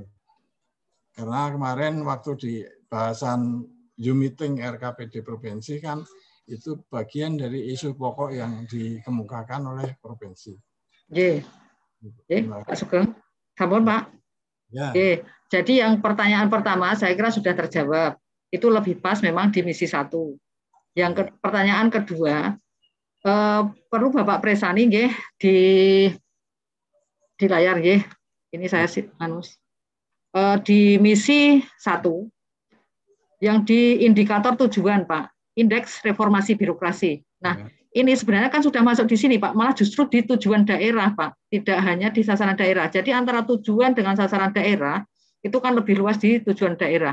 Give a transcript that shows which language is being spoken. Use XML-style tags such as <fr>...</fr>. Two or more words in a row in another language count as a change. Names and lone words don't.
<id>Karena kemarin waktu di bahasan U-Meeting RKPD provinsi kan itu bagian dari isu pokok yang dikemukakan oleh provinsi. Pak Sugeng, sampun Pak. Ya. Jadi yang pertanyaan pertama saya kira sudah terjawab. Itu lebih pas memang di misi 1. Yang pertanyaan kedua, perlu Bapak presani nggih di layar nggih. Ini saya di misi 1 yang di indikator tujuan Pak, indeks reformasi birokrasi. Nah, ini sebenarnya kan sudah masuk di sini Pak, malah justru di tujuan daerah Pak, tidak hanya di sasaran daerah. Jadi antara tujuan dengan sasaran daerah itu kan lebih luas di tujuan daerah.</id>